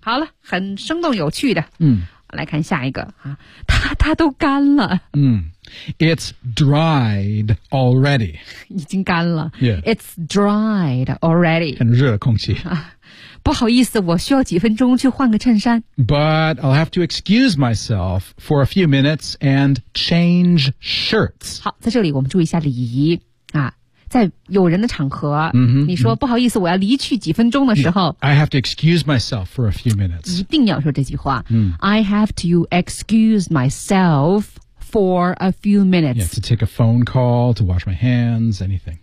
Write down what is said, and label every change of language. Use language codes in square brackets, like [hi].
[zh] 好了，很生动有趣的。嗯，来看下一个啊，它都干了。 [en] 嗯 ，It's dried already. [zh] 已经干了。 [en] Yeah. It's dried already. [zh] 很热的空气啊。不好意思，我需要几分钟去换个衬衫。 [en] But I'll have to excuse myself for a few minutes and change shirts. [zh] 好，在这里我们注意一下礼仪啊，在有人的场合，你说不好意思，我要离去几分钟的时候 [en] ，I have to excuse myself for a few minutes. [zh] 一定要说这句话。 [en] I have to excuse myself. For a few minutes. Yeah, to take a phone call, to wash my hands, anything.